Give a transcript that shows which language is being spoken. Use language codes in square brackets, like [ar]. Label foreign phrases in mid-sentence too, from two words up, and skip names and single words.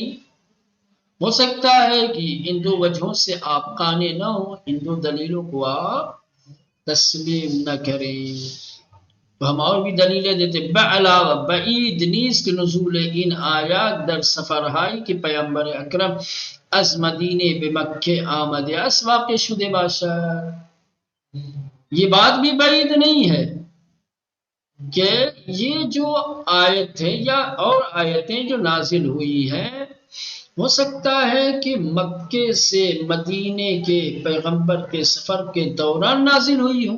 [ur] ہو سکتا ہے کہ ان دو وجہوں سے آپ قانع نہ ہو، ان دو دلیلوں کو آپ تسلیم نہ کریں. تو ہم اور بھی دلیلیں دیتے. [fa] بعلاوہ بعید نیست کہ نزول ان آیات در سفر ہائی کہ پیغمبر اکرم از مدینے به مکه آمده است واقع شده باشد. [ur] یہ بات بھی بعید نہیں ہے کہ یہ جو آیت ہے یا اور آیتیں جو نازل ہوئی ہیں، ہو سکتا ہے کہ مکے سے مدینے کے پیغمبر کے سفر کے دوران نازل ہوئی ہوں.